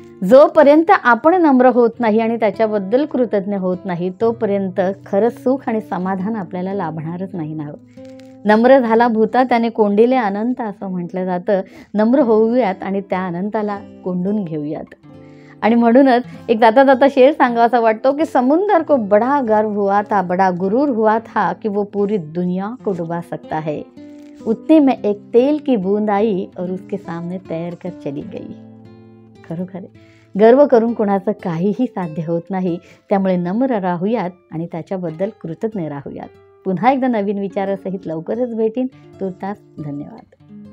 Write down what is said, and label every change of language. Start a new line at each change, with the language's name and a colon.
Marathi: जोपर्यंत आपण नम्र होत नाही आणि त्याच्याबद्दल कृतज्ञ होत नाही, तोपर्यंत खरं सुख आणि समाधान आपल्याला लाभणारच नाही ना। नम्र झाला भूता त्याने कोंडिले अनंत, असं म्हटलं जातं। नम्र होऊयात आणि त्या अनंताला कोंडून घेऊयात। आणि म्हणूनच एक जाता जाता शेर सांगावासा वाटतो कि
Hindi: समुंदर को बड़ा गर्व हुआ था, बड़ा गुरूर हुआ था कि वो पूरी दुनिया को डुबा सकता है। उतने में एक तेल की बूंद आई और उसके सामने तैर कर चली गई।
Marathi: खरोखर गर्व करून कोणाचं काहीही साध्य होत नाही। त्यामुळे नम्र राहूयात आणि त्याच्याबद्दल कृतज्ञ राहूयात। पुन्हा एकदा नवीन विचारासहित लवकरच भेटीन। तुर्तास धन्यवाद।